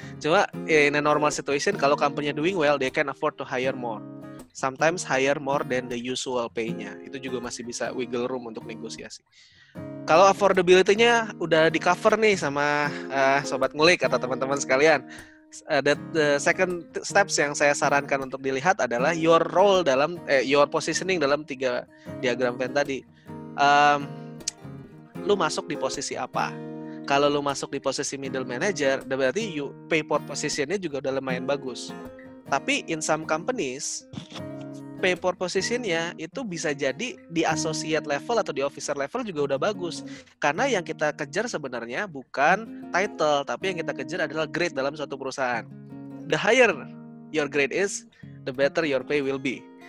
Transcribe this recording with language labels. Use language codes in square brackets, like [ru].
[id] Cuma [en] in a normal situation, [id] kalau [en] company doing well, they can afford to hire more. Sometimes hire more than the usual pay-nya. [id] Itu juga masih bisa [en] wiggle room [id] untuk negosiasi. Kalau affordability-nya udah di cover nih sama Sobat Ngulik atau teman-teman sekalian, [en] the second steps [id] yang saya sarankan untuk dilihat adalah [en] your role [id] dalam [en] your positioning [id] dalam 3 diagram Venn tadi. Lu masuk di posisi apa? Kalau lu masuk di posisi middle manager, berarti [en] you pay for position-nya [id] juga udah lumayan bagus. Tapi [en] in some companies, pay for position-nya [id] itu bisa jadi di associate level atau di officer level juga udah bagus. Karena yang kita kejar sebenarnya bukan title, tapi yang kita kejar adalah grade dalam suatu perusahaan. [en] The higher your grade is, the better your pay will be.